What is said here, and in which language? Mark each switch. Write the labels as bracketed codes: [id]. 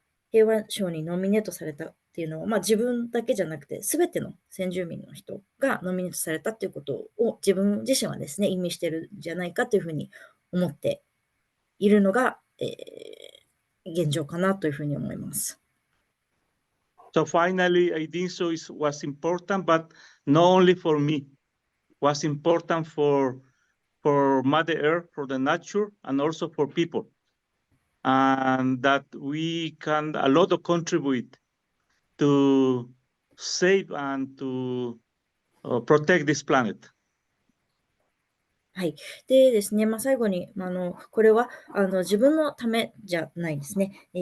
[ja] 平和賞にノミネートされたっていうのは、自分だけじゃなくて、すべての先住民の人がノミネートされたっていうことを自分自身はですね、意味してるんじゃないかというふうに思っているのが、現状かなというふうに思います。 [en] So finally, I think so was important, but not only for me, was important for Mother Earth, for the nature, and also for people. And that we can a lot of contribute to save and to protect this planet. [ja] はい。でですね、最後に、これは、自分のためじゃないですね。